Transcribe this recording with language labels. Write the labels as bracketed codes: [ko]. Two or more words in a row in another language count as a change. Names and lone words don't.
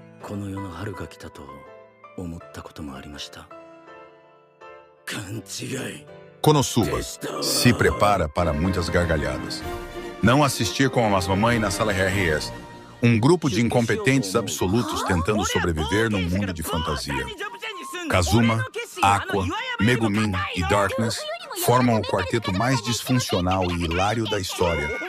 [ja] この世の春が来たと思ったこともありました。勘違い。 [pt] Konosuba se prepara para muitas gargalhadas. Não assistir com as mamães na sala RRS. Um grupo de incompetentes absolutos tentando sobreviver num mundo de fantasia. Kazuma, Aqua, Megumin e Darkness formam o quarteto mais disfuncional e hilário da história.